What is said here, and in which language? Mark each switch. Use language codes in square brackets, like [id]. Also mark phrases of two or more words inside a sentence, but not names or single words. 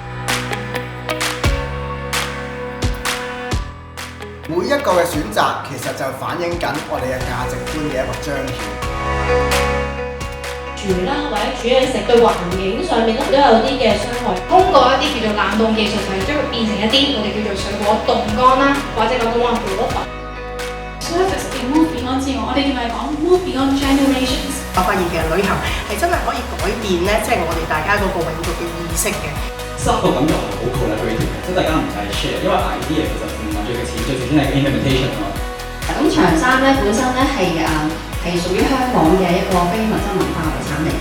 [yue] 每一個嘅選擇其實就反映緊我哋嘅價值觀嘅一個彰顯。住啦，或者煮嘢食對環境上面都有啲嘅傷害。通過一啲叫做冷凍技術，就係將佢變成一啲我哋叫做水果凍乾啦，或者講到話果粉。 Service 嘅 [en] move beyond [yue] 之外，我哋仲係講 [en] move beyond generations。 [yue] 我發現其實旅行係真係可以改變咧，即係我哋大家嗰個永續嘅意識嘅。 3個感覺係好 collaborative 嘅，即係大家唔係 share，因為 idea 其實唔係最嘅錢，最值錢係 implementation 啊嘛。咁長衫咧本身咧係屬於香港嘅一個非物質文化遺產嚟嘅。